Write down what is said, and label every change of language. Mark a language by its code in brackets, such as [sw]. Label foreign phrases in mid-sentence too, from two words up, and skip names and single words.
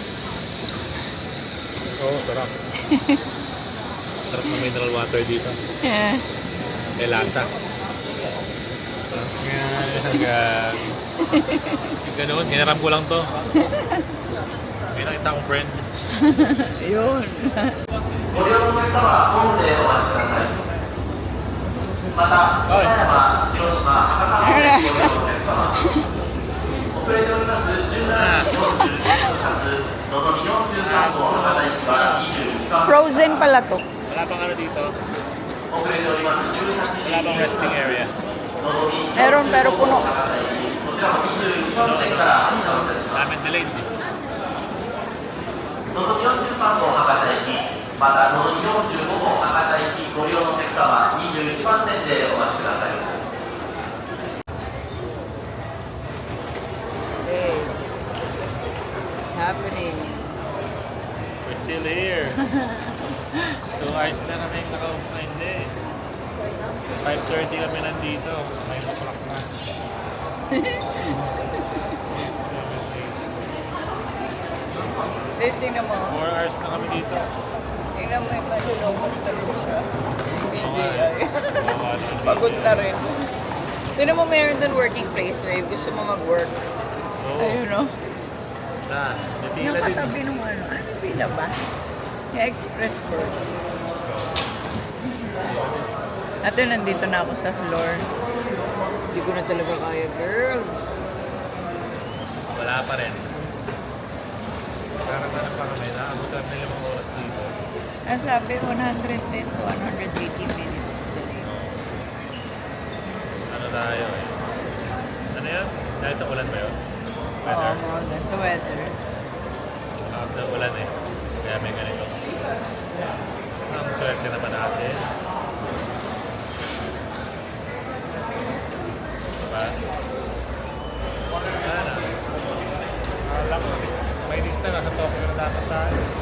[tl] Oo, sarap. Sarap ng mineral water dito. Yeah. May lasa. Ganun, hinaram ko lang to. May nakita akong friend. Ayun. [ja] ご利用のお客様はホームでお待ちください。また、岡山、広島、博多でご利用のお客様、遅れております17時42分発、のぞみ43号博多行きは21番 [tl] Frozen pala to. Wala pang ano dito. [ja] 遅れております18時 [tl] Wala pang resting area. [ja] のぞみ [tl] Meron pero puno. [ja] 博多行き、こちらも21番線から発車をいたします。 [tl] Namin delayed. [ja] のぞみ43号博多行き、またのぞみ45号博多行きご利用のお客様、21番線でお待ちください。 [en] Hey. What's happening? We're still here. [tl] 2 hours na kami nakaupo. Hindi. 5:30 kami nandito. 9 o'clock na. Tingnan mo. 4 hours na kami dito. Tingnan mo yung malulobot na rin siya. Hindi Okay. ay. Bawa na yung Pagod video. na rin. Tingnan mo meron doon [en] working place, [tl] babe. Gusto mo mag-work. Oo. Ayun, no? Saan? May pila Yung din. katabi nung ano. Ano pila ba? Yung [en] express work. [tl] At yun, nandito na ako sa floor. Hindi ko na talaga kaya, girl. Wala pa rin. Parang ano pa kami. Naabot kami ng 5 oras dito. Ang sabi, [en] 110 to 180 minutes delay. [tl] Ano tayo eh. Ano yan? Dahil sa ulan ba yun? Oo, Weather. [en] more than [tl] sa weather. Lakas ng ulan eh. Kaya may ganito. Ang swerte naman natin. Diba? Wala na. Akala ko, may lista na sa Tokyo na dapat tayo.